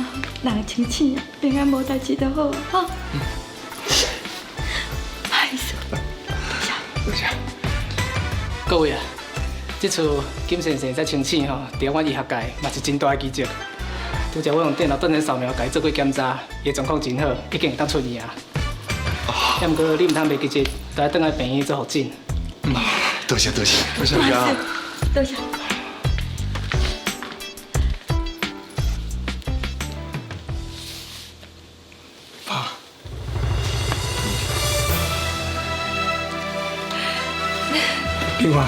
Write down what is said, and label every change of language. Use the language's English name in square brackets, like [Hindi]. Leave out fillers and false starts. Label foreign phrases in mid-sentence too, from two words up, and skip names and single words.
[Min Nan Chinese] 人清醒啊，平安无代志就好，哈。哎呀，多谢。各位啊，这次金先生才清醒吼，伫阮医学界嘛是真大的奇迹。拄则我用电脑断层扫描，甲伊做过检查，伊的状况真好，已经会当出院啊。也毋过你毋通袂记住，都要转来病院做复诊。唔多谢多谢多谢多谢，多谢。爸，金花，